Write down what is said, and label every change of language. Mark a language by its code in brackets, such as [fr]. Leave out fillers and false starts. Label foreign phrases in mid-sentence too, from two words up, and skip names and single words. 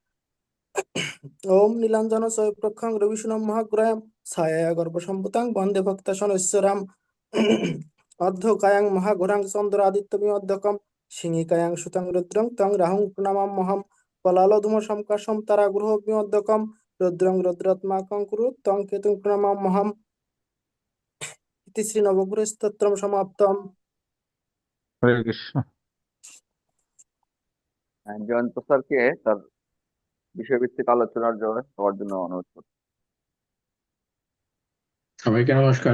[sa] ওম নীলাঞ্জন সৈপ্রক্ষং রবিশুনম মহাগ্রয়াম ছায়া গর্ভসম্ভুতাং বন্দে ভক্তা সনশ্বরাম অর্ধকায়াং মহাঘোরাং চন্দ্রাদিত্যমিমধ্যকম সিংহিকায়াং সুতাং রুদ্রং তং রাহুং প্রণমাম্যহম পলালধূম সমকাশম তারাগ্রহ বিমধ্যকম রুদ্রং রুদ্রাত্মাকং কুরু তং কেতুং প্রণমাম্যহম ইতি শ্রী নবগ্রহ স্তোত্রম সমাপ্তম। [bn] হরে কৃষ্ণ। জয়ন্ত স্যারকে তার বিষয়ভিত্তিক আলোচনার জন্য হওয়ার জন্য অনুরোধ করছি। সবাইকে নমস্কার।